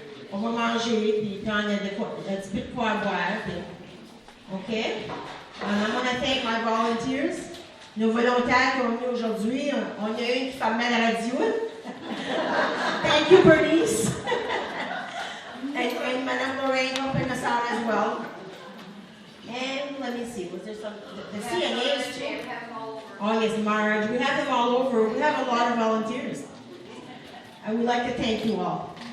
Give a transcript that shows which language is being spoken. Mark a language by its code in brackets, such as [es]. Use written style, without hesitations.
[fr] On va manger, puis prendre un petit peu de quoi à boire. Puis, OK? [en] I'm going to thank my volunteers. [fr] Nos volontaires qui ont venu aujourd'hui. On a une qui fait mal à la radio. [en] Thank you, Bernice. and Madame Lorraine helping us out as well. And let me see, was there some, the CNAs too? Oh yes, Marge. We have them all over. We have a lot of volunteers. I would like to thank you all.